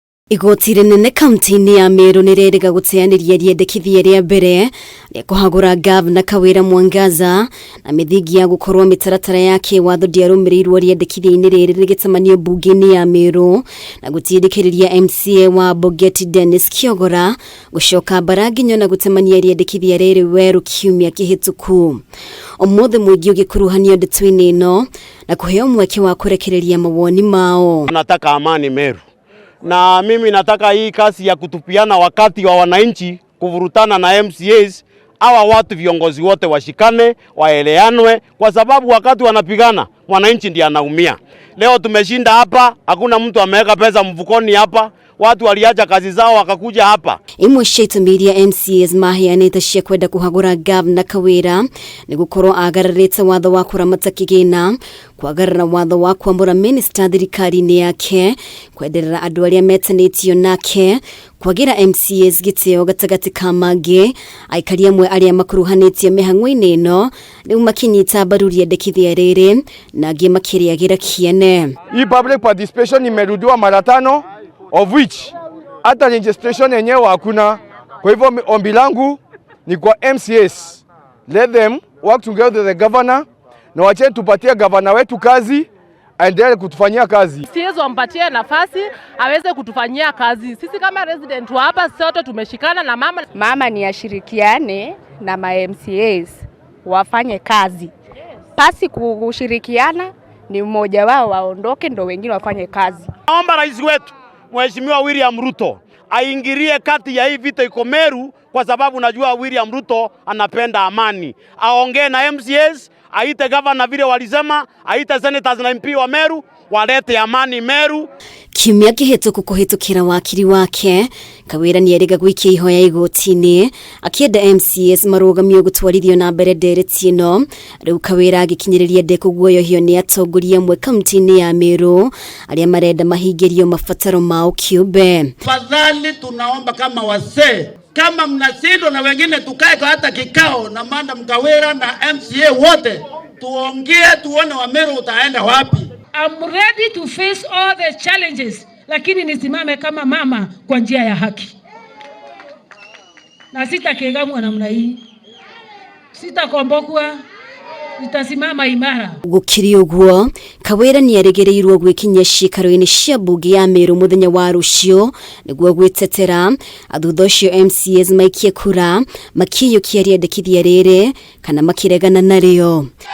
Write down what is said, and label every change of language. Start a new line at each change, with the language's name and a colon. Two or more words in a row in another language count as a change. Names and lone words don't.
Kikuyu: Igoti rinene kaunti-ini ya Meru nirerega guteanĩria riendekithia rĩa mbere rĩa kũhagũra Gavana Kawira Mwangaza na mithingi ya gukorwo mitaratara ya kĩwatho ndiarũmĩrĩirwo riendekithia-inĩ rĩrĩ rĩgĩcemanio bunge-inĩ ya Meru na gũtindĩkĩrĩria MCA wa Boget Dennis Kiogora gũcoka bara nginya na gũtemania riendekithia rĩrĩ werũ kiumia kĩhĩtũku. Ũmũthĩ mũingĩ ũgĩkuruhanio ndeto-inĩ ĩno na kũheo mweke wa kũrekereria mawoni mao.
Swahili: Nataka amani Meru. Na mimi nataka hii kazi ya kutupiana wakati wa wananchi kuvurutana na MCAs, hawa watu viongozi wote washikane, waeleanwe, kwa sababu wakati wanapigana wananchi ndiye anaumia. Leo tumeshinda hapa, hakuna mtu ameweka pesa mfukoni hapa, watu waliacha kazi zao wakakuja hapa.
Kikuyu: Imwe ciatumĩirie MCAs maheanĩte cia kwenda kũhagũra Gavana Kawira nĩ gũkorwo agararĩte watho wa kũramata kĩgĩna, kwagarara watho wa kwamũra minister thirikari-inĩ yake, kwenderera andũ arĩa metanĩtio nake, kwagira MCAs gĩtĩo gatagatĩ ka mangĩ, aikari amwe arĩa makuruhanĩtio mĩhang'o-inĩ ĩno rĩu makinyita mbaru riendekithia rĩrĩ na angĩ makĩrĩagĩra kĩene.
Swahili: Hii
English: public participation
Swahili: imerudiwa mara 5
English: of which
Swahili: hata registration yenyewe hakuna. Kwa hivyo ombi langu ni kwa MCAs,
English: let them work together with the governor
Swahili: na wache tupatie governor wetu kazi aendelee kutufanyia kazi. MCAs wampatie nafasi aweze kutufanyia kazi. Sisi kama resident wa hapa sote tumeshikana na mama ni ashirikiane na ma MCAs wafanye kazi. Pasi kushirikiana ni mmoja wao waondoke ndo wengine wafanye kazi. Naomba rais wetu Mheshimiwa William Ruto aingilie kati ya hii vita iko Meru, kwa sababu najua William Ruto anapenda amani. Aongee na MCAs, aite governor vile walisema, aite senators na MP wa Meru, walete amani Meru.
Kikuyu: Kiumia kĩhĩtũku kũhĩtũkĩra wakiri wake, Kawira nĩerĩga gũikia ihoya igoti-inĩ akĩenda MCAs marũgamio gũtwarithio na mbere ndereti ĩno. Rĩu Kawira agĩkinyĩrĩria ndekũguoyohio nĩ atongoria amwe kaunti-inĩ ya Meru arĩa marenda mahingĩrio mabataro mao kĩũmbe.
Swahili: Fadhali tunaomba kama wasee, kama mnashindwa na wengine tukae kwa hata kikao na Madam Kawira na MCA wote tuongee, tuone wa Meru utaenda wapi.
English: I'm ready to face all the challenges,
Swahili: lakini nisimame kama mama kwa njia ya haki. Na sitakegamwa namna hii. Sitakombokwa, nitasimama imara.
Kikuyu: Gũkĩrĩ ũguo, Kawira nĩerĩgĩrĩirwo gwĩkinyia ciikaro-inĩ cia mbunge ya Meru mũthenya wa rũciũ nĩguo gwĩtetera athutha ũcio MCAs maikie kura makĩiyũkia riendekithia rĩrĩ kana makĩregana narĩo.